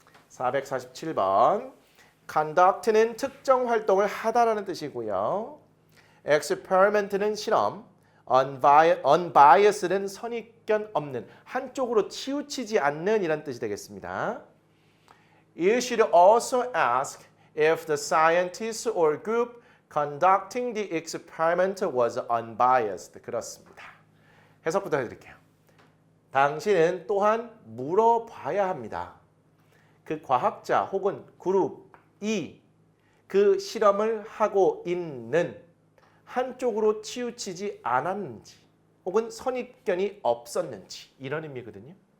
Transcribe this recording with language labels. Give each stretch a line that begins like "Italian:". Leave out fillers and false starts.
Korean: 447번. conduct는 특정 활동을 하다라는 뜻이고요. experiment는 실험, unbiased는 선입견 없는, 한쪽으로 치우치지 않는 이란 뜻이 되겠습니다.
English: You should also ask if the scientist or group conducting the experiment was unbiased.
Korean: 그렇습니다. 해석부터 해드릴게요. 당신은 또한 물어봐야 합니다. 그 과학자 혹은 그룹이 그 실험을 하고 있는 한쪽으로 치우치지 않았는지 혹은 선입견이 없었는지 이런 의미거든요.